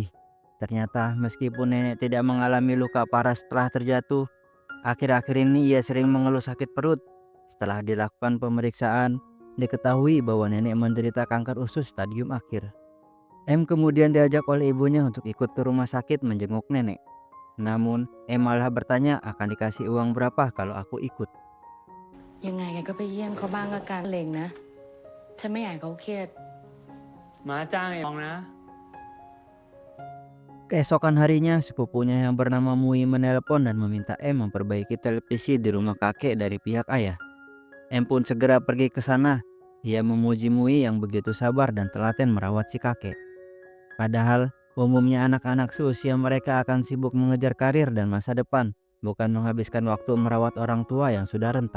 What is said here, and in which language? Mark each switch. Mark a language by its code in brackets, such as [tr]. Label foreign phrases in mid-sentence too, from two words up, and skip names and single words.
[id] Ternyata meskipun nenek tidak mengalami luka parah setelah terjatuh, akhir-akhir ini ia sering mengeluh sakit perut. Setelah dilakukan pemeriksaan, diketahui bahwa nenek menderita kanker usus stadium akhir. M kemudian diajak oleh ibunya untuk ikut ke rumah sakit menjenguk nenek. Namun, M malah bertanya akan dikasih uang berapa kalau aku ikut. [th] ยังไงแกก็ไปเยี่ยมเขาบ้างละกันเลงนะ ฉันไม่อยากให้เขาเครียด ม้าจ้างไอ้ยองนะ [id] Keesokan harinya, sepupunya yang bernama Mui menelpon dan meminta M memperbaiki televisi di rumah kakek dari pihak ayah. M pun segera pergi ke sana. Ia memuji Mui yang begitu sabar dan telaten merawat si kakek. Padahal, umumnya anak-anak seusia mereka akan sibuk mengejar karir dan masa depan, bukan menghabiskan waktu merawat orang tua yang sudah renta.